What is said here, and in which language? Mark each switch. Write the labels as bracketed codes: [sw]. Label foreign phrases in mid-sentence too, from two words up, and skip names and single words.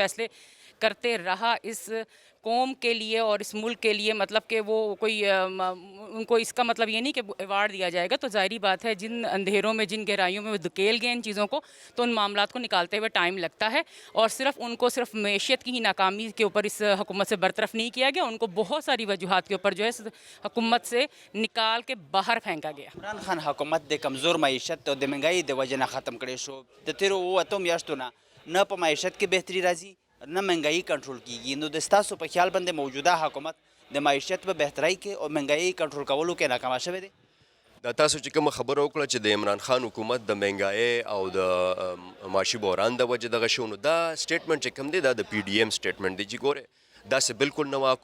[ur] فیصلے کرتے رہا اس قوم کے لیے اور اس ملک کے لیے، مطلب کہ وہ کوئی ان کو اس کا مطلب یہ نہیں کہ ایوارڈ دیا جائے گا، تو ظاہری بات ہے جن اندھیروں میں، جن گہرائیوں میں وہ دھکیل گئے ان چیزوں کو، تو ان معاملات کو نکالتے ہوئے ٹائم لگتا ہے، اور صرف ان کو صرف معیشت کی ہی ناکامی کے اوپر اس حکومت سے برطرف نہیں کیا گیا، ان کو بہت ساری وجوہات کے اوپر جو ہے اس حکومت سے نکال کے باہر پھینکا گیا۔ [ps] عمران خان حکومت د کمزور معیشت او د مهنګۍ د وجې نه ختم کړی شو، د تیرو 8 میاشتو نه په معیشت کې بهتري راځي نه مهنګۍ کنټرول کیږي، نو د ستاسو په خیال باندې موجوده حکومت د معیشت په بهترۍ کې او مهنګۍ کنټرول کولو کې ناکامه شوی دی؟ دا تاسو چې کومه خبره وکړه چې د عمران خان حکومت د مهنګایۍ او د معاشي بحران د وجې دغه شو، نو دا سټیټمنټ چې کوم دی دا د پی ډي ایم سټیټمنټ دی چې ګوره داسې بالکل نه وه.